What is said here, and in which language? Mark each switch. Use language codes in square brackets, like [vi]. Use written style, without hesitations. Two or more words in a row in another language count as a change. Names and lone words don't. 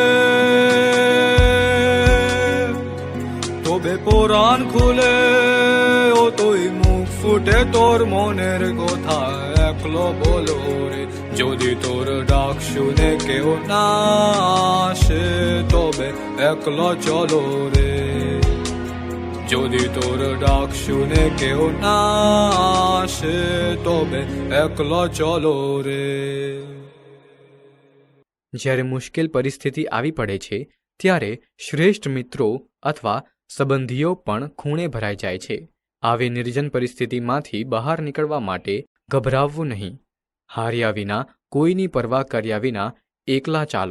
[bn] তবে পরাণ খুলে ও তুই মুখ ফুটে তোর মনের কথা একলো বলো রে যদি তোর ডাক শুনে কেউ না আসে তবে একলা চলো রে যদি তোর ডাক শুনে কেউ না আসে তবে একলা চলো রে. [gu] જ્યારે મુશ્કેલ પરિસ્થિતિ આવી પડે છે ત્યારે શ્રેષ્ઠ મિત્રો અથવા સંબંધીઓ પણ ખૂણે ભરાઈ જાય છે. આવી નિર્જન પરિસ્થિતિમાંથી બહાર નીકળવા માટે ગભરાવવું નહીં. હાર્યા વિના કોઈની પરવા કર્યા વિના એકલા ચાલો.